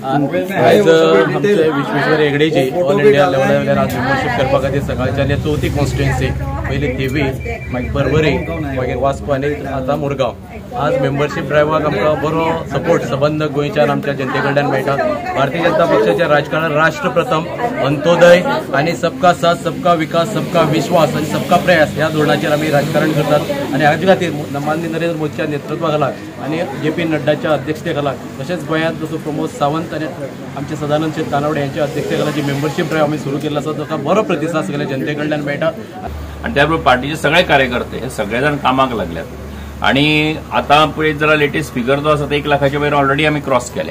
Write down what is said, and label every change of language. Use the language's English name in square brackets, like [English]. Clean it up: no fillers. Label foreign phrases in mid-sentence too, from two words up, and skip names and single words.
[Konkani] आज आमचे विश्वेश्वर हेगडेची [English] all India [Konkani] लेवलार आज मेंबरशीप करपा खातीर सकाळच्यान 4थी कॉन्स्टिट्युन्सी, पयली थिवी, मागीर पर्वरी, मागीर वास्को आनी आतां मुरगांव। आज मेंबरशीप ड्रायवाक आमकां बरो सपोर्ट सबंद गोंयच्यान आमच्या जनते कडल्यान मेळटा। भारतीय जनता पक्षाच्या राजकारणात राष्ट्र प्रथम, अंत्योदय आणि [Hindi] सबका साथ, सबका विकास, सबका विश्वास [Konkani] आणि [Hindi] सबका प्रयास [Konkani] ह्या धोरणाचेर आमी राजकारण करतात आणि हाजे खातीर माननीय नरेंद्र मोदीच्या नेतृत्वा खाला आणि JP नड्डाच्या अध्यक्षते खाला, तशेंच गोंयांत जसो प्रमोद सावंत आणि आमचे सदानंद शेट तानावडे यांच्या अध्यक्षते खाला जी [English] membership drive [Konkani] आमी सुरू केल्लो आसा ताका बरो प्रतिसाद सगळ्या जनते कडल्यान मेळटा। आणि त्याबरोबर पार्टीचे सगळे कार्यकर्ते हे सगळेजण कामाक लागल्यात आणि आता पळयत जाल्यार [English] latest figure [Konkani] जो आसा तो 1 लाखाच्या वयर ऑलरेडी आमी क्रॉस केल्या।